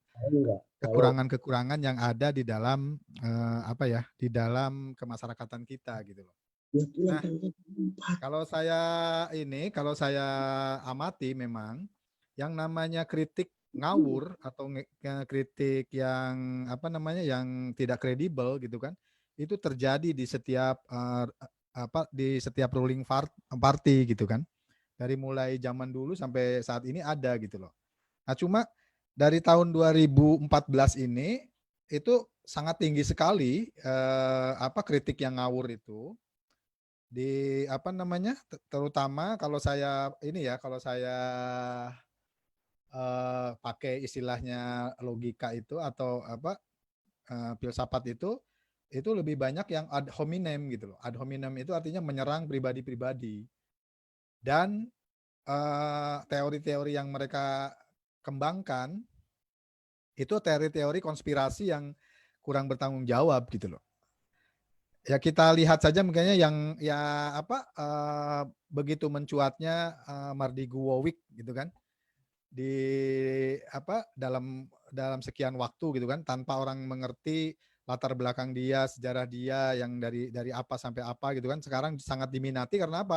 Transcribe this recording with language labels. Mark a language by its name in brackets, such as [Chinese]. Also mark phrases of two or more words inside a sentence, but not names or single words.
[Indonesian] Kekurangan-kekurangan yang ada di dalam di dalam kemasyarakatan kita gitu loh. Nah, kalau saya amati memang yang namanya kritik ngawur atau kritik yang yang tidak kredibel gitu kan, itu terjadi di setiap [English] ruling party [Indonesian] gitu kan. Dari mulai zaman dulu sampai saat ini ada gitu loh. Nah, cuma dari tahun 2014 ini itu sangat tinggi sekali kritik yang ngawur itu. Di terutama kalau saya pakai istilahnya logika itu atau filsafat itu lebih banyak yang [Latin] ad hominem [Indonesian] gitu loh. [Latin] Ad hominem [Indonesian] itu artinya menyerang pribadi-pribadi. Dan teori-teori yang mereka kembangkan itu teori-teori konspirasi yang kurang bertanggung jawab gitu loh. Ya kita lihat saja makanya yang begitu mencuatnya Mardi Guwowic gitu kan di dalam sekian waktu gitu kan tanpa orang mengerti latar belakang dia, sejarah dia yang dari apa sampai apa gitu kan, sekarang sangat diminati karena apa?